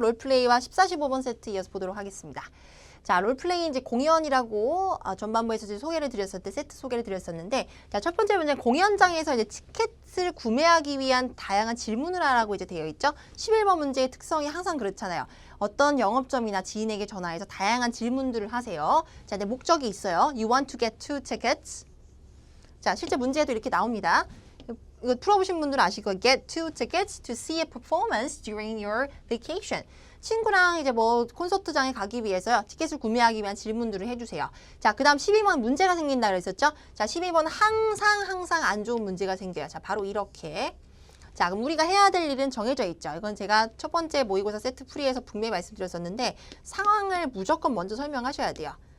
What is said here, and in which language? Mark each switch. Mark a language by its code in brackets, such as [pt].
[ko] 롤플레이와 14, 15번 세트 이어서 보도록 하겠습니다. 자, 롤플레이 이제 공연이라고 전반부에서 이제 소개를 드렸을 때 세트 소개를 드렸었는데, 자, 첫 번째 문제 공연장에서 이제 티켓을 구매하기 위한 다양한 질문을 하라고 이제 되어 있죠. 11번 문제의 특성이 항상 그렇잖아요. 어떤 영업점이나 지인에게 전화해서 다양한 질문들을 하세요. 자, 내 목적이 있어요. [en] You want to get 2 tickets. [ko] 자, 실제 문제에도 이렇게 나옵니다. 이거 풀어보신 분들은 아실 거예요. [en] Get 2 tickets to see a performance during your vacation. [ko] 친구랑 이제 뭐 콘서트장에 가기 위해서요. 티켓을 구매하기 위한 질문들을 해주세요. 자, 그 다음 12번 문제가 생긴다 그랬었죠? 자, 12번 항상 안 좋은 문제가 생겨요. 자, 바로 이렇게. 자, 그럼 우리가 해야 될 일은 정해져 있죠. 이건 제가 첫 번째 모의고사 세트 풀이에서 분명히 말씀드렸었는데 상황을 무조건 먼저 설명하셔야 돼요.